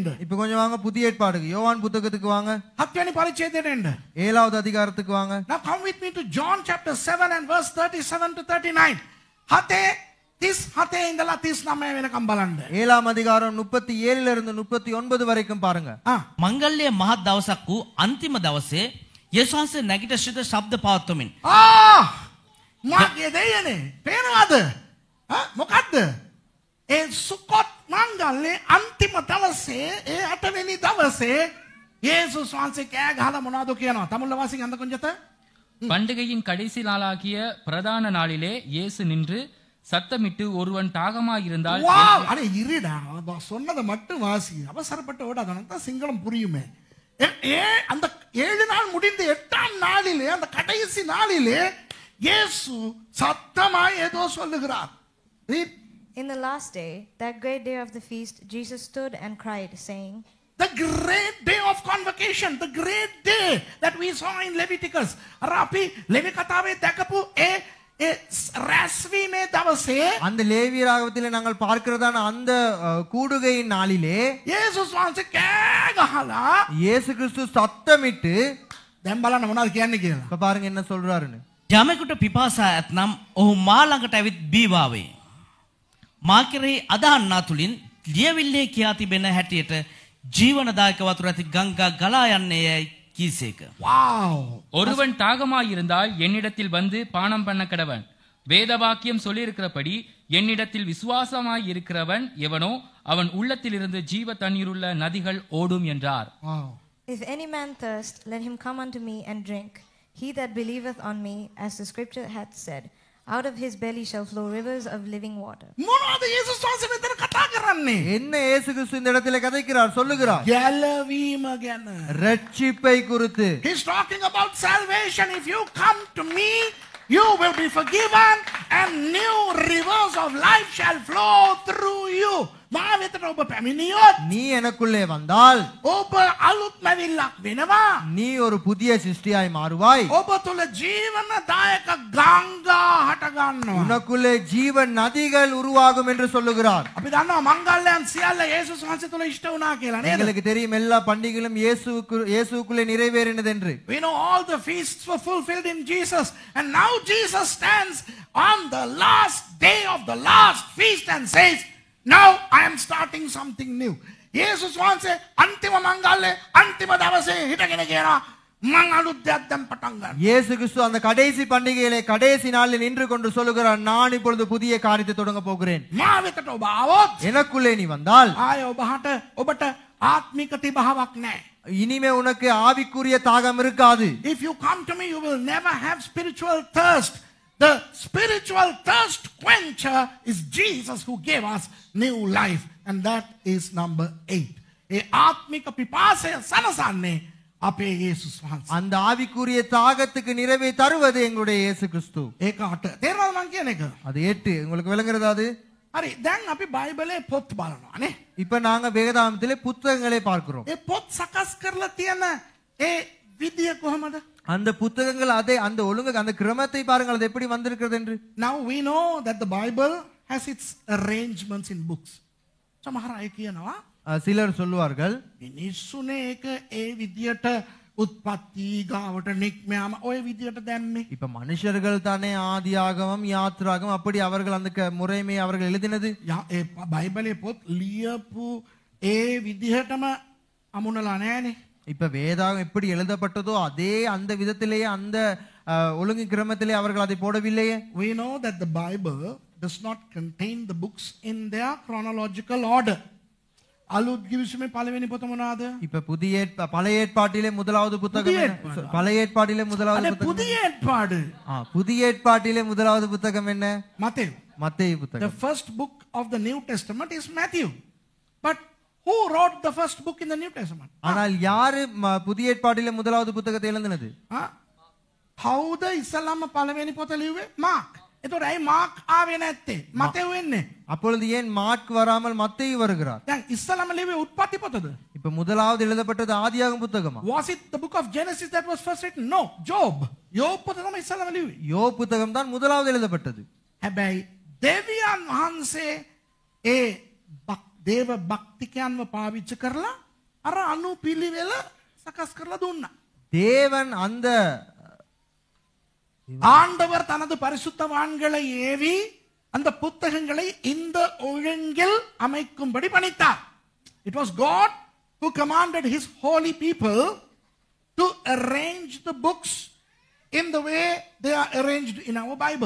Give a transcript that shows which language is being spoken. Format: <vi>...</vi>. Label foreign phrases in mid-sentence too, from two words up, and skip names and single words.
<ta>இப்ப கொஞ்சம் வாங்க புதிய ஏற்பாடுக்கு, யோவான் புத்தகத்துக்கு வாங்க.</ta> <si>7 වෙනි පරිච්ඡේදයට එන්න.</si> <ta>7வது அதிகாரத்துக்கு வாங்க.</ta> <en>Now come with me to John chapter 7 and verse 37 to 39.</en> <si>37 ඉඳලා 39 වෙනකම් බලන්න.</si> <ta>7ஆம் அதிகாரம் 37 இருந்து 39 வரைக்கும் பாருங்க.</ta> <si>මංගල්‍ය මහත් දවසක් වූ අන්තිම දවසේ යේසුස් වහන්සේ නැගිට සිට ශබ්ද පවත්වමින් මාගේ දෙයනේ පේනවද? මොකද්ද? ඒ සුකොත් මංගල්‍ය අන්තිම දවසේ ඒ 8 වෙනි දවසේ යේසුස් වහන්සේ කෑ ගහලා මොනවද කියනවා?</si> <ta>தமிழ்ல வாசிங்க அந்த கொஞ்சத்த. பண்டிகையின் கடைசி நாளாகிய பிரதான நாளிலே இயேசு நின்று சத்தமிட்டு ஒருவன் தாகமாக இருந்தால் அட இருடா சொன்னதை மட்டும் வாசி, அவசரப்பட்டு ஓடாத தான் சிங்களம் புரியுமே. அந்த 7 நாள் முடிந்து 8ஆம் நாளிலே அந்த கடைசி நாளிலே இயேசு சத்தமாய் ஏதோ சொல்லுகிறார்.</ta> <en>In the last day, that great day of the feast, Jesus stood and cried, saying, The great day of convocation, the great day that we saw in Leviticus.</en> <si>අර අපි ලෙවි කතාවේ දැකපු ඒ ඒ රැස්වීමේ දවසේ</si> <ta>அந்த லேவிய ராகவத்திலே நாங்கள் பார்க்கிறதான அந்த கூடுகையின் நாளிலே</ta> <si>යේසුස් වහන්සේ කෑ ගහලා</si> <ta>இயேசு கிறிஸ்து சத்தமிட்டு</ta> <si>දැන් බලන්න මොනවද කියන්නේ කියලා.</si> <ta>இப்ப பாருங்க என்ன சொல்றாருன்னு.</ta> <si>යමෙකුට පිපාසා ඇතනම් ඔහු මා ළඟට ඇවිත් බීවාවේ. මා කෙරෙහි අදහන්නා තුලින් ලියවිල්ලේ කියා තිබෙන හැටියට ජීවනදායක වතුර ඇති ගංගා ගලා යන්නේ යයි කීසේක. வாவ்.</si> <ta>ஒருவன் தாகமாயிருந்தால் என்னிடத்தில் வந்து பானம் பண்ண கடவன். வேத வாக்கியம் சொல்லியிருக்கிறபடி என்னிடத்தில் விசுவாசமாய் இருக்கிறவன் எவனோ அவன் உள்ளத்திலிருந்து ஜீவ தண்ணீருள்ள நதிகள் ஓடும் என்றார். வாவ்.</ta> <en>If any man thirst, let him come unto me and drink. He that believeth on me, as the scripture hath said, out of his belly shall flow rivers of living water.</en> <si>මොනවද යේසුස් වහන්සේ මෙතන කතා කරන්නේ?</si> <ta>என்ன இயேசு கிறிஸ்து இந்த இடத்திலே கதைக்கிறார் சொல்லுகிறார்.</ta> <si>ගැලවීම ගැන.</si> <ta>ரட்சிப்பை குறித்து.</ta> <en>He's talking about salvation. If you come to me, you will be forgiven and new rivers of life shall flow through you.</en> <si>මා වෙතට ඔබ පැමිණියොත්</si> <ta>நீ எனக்குள்ளே வந்தால்</ta> <si>ඔබ අලුත් මැවිල්ලක් වෙනවා.</si> <ta>நீ ஒரு புதிய சிருஷ்டியாய் மாறுவாய்.</ta> <si>ඔබ තුල ජීවනදායක ගංගා හට ගන්නවා.</si> <ta>உனக்குள்ளே ஜீவன் நதிகள் உருவாகும் என்று சொல்லுகிறார்.</ta> <si>අපි දන්නවා මංගල්‍යයන් සියල්ල යේසුස් වහන්සේ තුල ඉෂ්ට වුණා කියලා නේද?</si> <ta>எங்களுக்கு தெரியும் எல்லா பண்டிகைகளும் இயேசுக்குள்ளே நிறைவேறினது என்று.</ta> <en>We know all the feasts were fulfilled in Jesus, and now Jesus stands on the last day of the last feast and says, now I am starting something new.</en> <si>යේසුස් වහන්සේ අන්තිම මංගල්‍ය අන්තිම දවසේ හිටගෙන කියනවා මං අලුත් දෙයක් දැන් පටන් ගන්නවා.</si> <ta>இயேசு கிறிஸ்து அந்த கடைசி பண்டிகையிலே கடைசி நாளில் நின்று கொண்டு சொல்லுகிறார், நான் இப்பொழுது புதிய காரியத்தை தொடங்க போகிறேன்.</ta> <si>මා වෙතට ඔබ ආවොත්</si> <ta>எனக்குள்ளே நீ வந்தால்</ta> <si>ආය ඔබට ආත්මික තිබහාවක් නැහැ.</si> <ta>இனிமே உனக்கு ஆவிக்குரிய தாகம் இருக்காது.</ta> <en>If you come to me, you will never have spiritual thirst. The spiritual thirst quencher is Jesus who gave us new life, and that is number 8.</en> <si>ඒ ආත්මික පිපාසය සනසන්නේ අපේ යේසුස් වහන්සේ.</si> <ta>அந்த ஆவிக்குரிய தாகத்துக்கு நிறைவை தருவது எங்களுடைய இயேசு கிறிஸ்து.</ta> <si>ඒක 8. තේරෙනවද මං කියන එක?</si> <ta>அது 8. உங்களுக்கு விளங்குறதா அது?</ta> <si>හරි. දැන් අපි බයිබලේ පොත් බලනවා නේ.</si> <ta>இப்ப நாங்க வேதாகமத்திலே புத்தகங்களை பார்க்கிறோம்.</ta> <si>ඒ පොත් සකස් කරලා තියෙන ඒ විදිය කොහමද?</si> <ta>அந்த புத்தகங்கள் அதை அந்த ஒழுங்கு அந்த கிரமத்தை பாருங்கள், அது எப்படி வந்திருக்கிறது என்று.</ta> <en>Now we know that the Bible has its arrangements in books.</en> <si>සමහර අය කියනවා</si> <ta>சிலர் சொல்லுவார்கள்,</ta> <si>මිනිස්සුනේ ඒක ඒ විදියට උත්පත්ති ගාවට නික්මයාම ඔය විදියට දැම්මේ.</si> <ta>இப்ப மனுஷர்கள் தானே ஆதியாகமம் யாத்ராகமம் அப்படி அவர்கள் அந்த முறைமை அவர்கள் எழுதினது.</ta> <si>ඒ බයිබලේ පොත් ලියපු ඒ විදිහටම අමුණලා නෑනේ.</si> <ta>இப்ப வேதாகம் எப்படி எழுதப்பட்டதோ அதே அந்த விதத்திலேயே அந்த ஒழுங்கு கிரமத்திலே அவர்கள் அதை போடவில்லையே.</ta> <en>We know that the Bible does not contain the books in their chronological order.</en> <si>අලුත් කිවිසුමේ පළවෙනි පොත මොනවාද?</si> <ta>இப்ப பழைய ஏற்பாட்டிலே முதலாவது புத்தகம் பழைய ஏற்பாட்டிலே முதலாவது</ta> <si>අනේ</si> <ta>புத்தகம் පුதிய ஏற்பாடு. புதிய ஏற்பாட்டிலே முதலாவது புத்தகம் என்ன?</ta> <si>මතෙව්.</si> <ta>மத்தேயு</ta> <en>The</en> <ta>புத்தகம்.</ta> <en>first book of the New Testament is Matthew. But who wrote the first book in the New Testament?</en> <ta>ஆனால் யாரு புதிய ஏற்பாட்டிலே முதலாவது புத்தகத்தை எழுதினது?</ta> <si>කවුද ඉස්සලම පළවෙනි පොත ලිව්වේ? මාක්. එතකොට ඇයි මාක් ආවේ නැත්තේ? මතෙව් වෙන්නේ.</si> <ta>அப்பொழுது ஏன் மார்க் வராமல் மத்தேயு வருகிறார்?</ta> <si>දැන් ඉස්සලම ලිව්වේ උත්පත්ති පොතද?</si> <ta>இப்ப முதலாவது எழுதப்பட்டது ஆதியாகம புத்தகமா?</ta> <en>Was it the book of Genesis that was first written?</en> <si>No, Job. யோப் පොත තමයි ඉස්සලම ලිව්වේ.</si> <ta>யோபு புத்தகம் தான் முதலாவது எழுதப்பட்டது.</ta> <si>හැබැයි දෙවියන් වහන්සේ ඒ දේව භක්තිකයන්ව පාවිච්චි කරලා අර අනුපිළිවෙල සකස් කරලා දුන්නා.</si> <ta>தேவன் அந்த ஆண்டவர் தனது பரிசுத்தவான்களை ஏவி அந்த புத்தகங்களை இந்த ஒழுங்கில் அமைக்கும்படி பணித்தார்.</ta> <en>It was God who commanded his holy people to arrange the books in the way they are arranged in our Bible.</en>